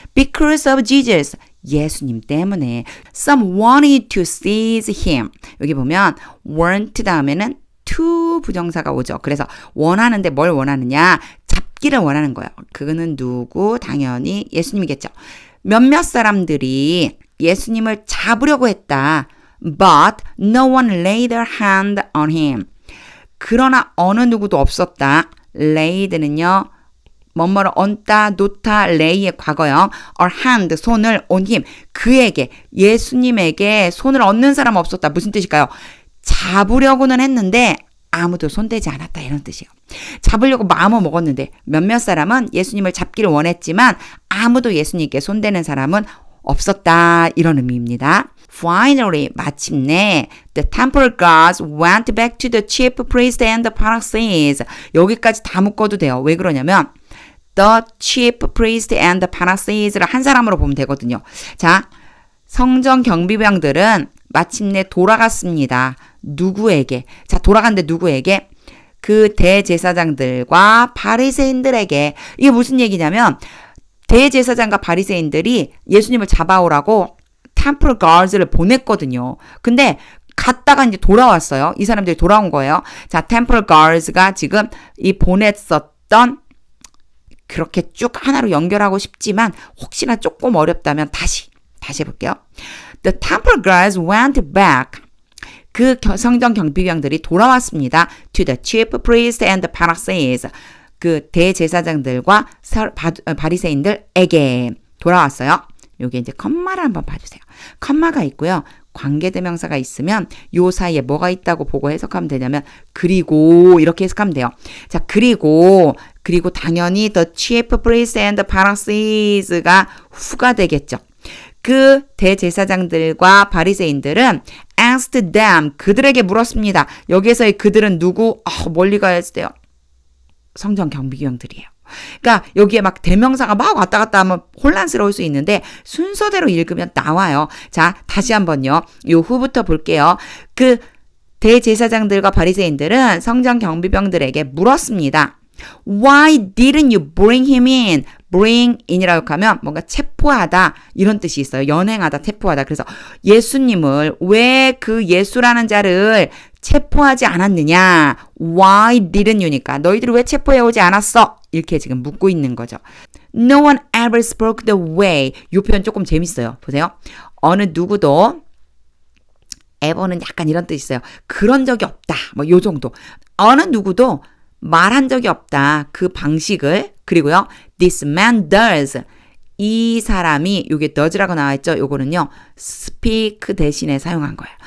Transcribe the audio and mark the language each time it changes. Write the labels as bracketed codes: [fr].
[en] Because of Jesus. [ko] 예수님 때문에. [en] Some wanted to seize him. [ko] 여기 보면 want 다음에는 to 부정사가 오죠. 그래서 원하는데 뭘 원하느냐. 잡기를 원하는 거예요. 그거는 누구? 당연히 예수님이겠죠. 몇몇 사람들이 예수님을 잡으려고 했다. [en] But no one laid their hand on him. [ko] 그러나 어느 누구도 없었다. laid는요. 뭐뭐를 얹다, 놓다, lay의 과거형. [en] or hand, [ko] 손을 [en] on him. [ko] 그에게, 예수님에게 손을 얹는 사람 없었다. 무슨 뜻일까요? 잡으려고는 했는데 아무도 손대지 않았다. 이런 뜻이에요. 잡으려고 마음을 먹었는데 몇몇 사람은 예수님을 잡기를 원했지만 아무도 예수님께 손대는 사람은 없었다 이런 의미입니다. [en] Finally, [ko] 마침내 [en] the temple guards went back to the chief priest and the Pharisees. [ko] 여기까지 다 묶어도 돼요. 왜 그러냐면 [en] the chief priest and the Pharisees [ko] 를 한 사람으로 보면 되거든요. 자, 성전 경비병들은 마침내 돌아갔습니다. 누구에게? 자, 돌아간데 누구에게? 그 대제사장들과 바리새인들에게. 이게 무슨 얘기냐면 대제사장과 바리새인들이 예수님을 잡아오라고 템플 가드를 보냈거든요. 근데 갔다가 이제 돌아왔어요. 이 사람들이 돌아온 거예요. 자, 템플 가드가 지금 이 보냈었던 그렇게 쭉 하나로 연결하고 싶지만 혹시나 조금 어렵다면 다시 해볼게요. [en] The temple guards went back. [ko] 그 성전 경비병들이 돌아왔습니다. [en] To the chief priest and the Pharisees. [ko] 그 대제사장들과 바리새인들에게 돌아왔어요. 여기 이제 컴마를 한번 봐주세요. 컴마가 있고요. 관계대명사가 있으면 요 사이에 뭐가 있다고 보고 해석하면 되냐면 그리고 이렇게 해석하면 돼요. 자, 그리고 당연히 [en] the chief priest and the Pharisees [ko] 가 후가 되겠죠. 그 대제사장들과 바리새인들은 [en] asked them, [ko] 그들에게 물었습니다. 여기에서의 그들은 누구? 멀리 가야 돼요. 성전 경비병들이에요. 그러니까 여기에 막 대명사가 막 왔다 갔다 하면 혼란스러울 수 있는데 순서대로 읽으면 나와요. 자, 다시 한번요. 요 후부터 볼게요. 그 대제사장들과 바리새인들은 성전 경비병들에게 물었습니다. [en] Why didn't you bring him in? [ko] bring in이라고 하면 뭔가 체포하다 이런 뜻이 있어요. 연행하다, 체포하다. 그래서 예수님을 왜 그 예수라는 자를 체포하지 않았느냐? [en] Why didn't you [ko] 니까 너희들이 왜 체포해 오지 않았어? 이렇게 지금 묻고 있는 거죠. [en] No one ever spoke the way. [ko] 이 표현 조금 재밌어요. 보세요. 어느 누구도 ever는 약간 이런 뜻이 있어요. 그런 적이 없다. 뭐 요 정도. 어느 누구도 말한 적이 없다. 그 방식을. 그리고요. [en] This man does. [ko] 이 사람이 요게 does라고 나와 있죠. 요거는요. speak 대신에 사용한 거예요.